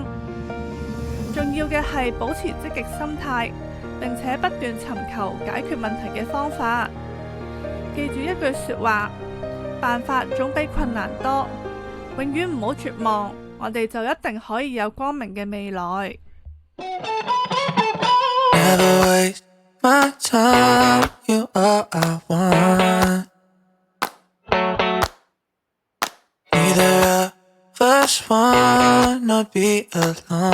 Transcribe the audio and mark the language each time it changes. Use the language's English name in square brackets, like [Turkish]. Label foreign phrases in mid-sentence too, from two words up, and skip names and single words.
[Cantonese] 重要嘅係保持積極心態，並且不斷尋求解決問題嘅方法。記住一句說話，辦法總比困難多。永遠唔好絕望，我哋就一定可以有光明嘅未來。 [English] Never waste my time, you all I want. Neither of us wanna be alone.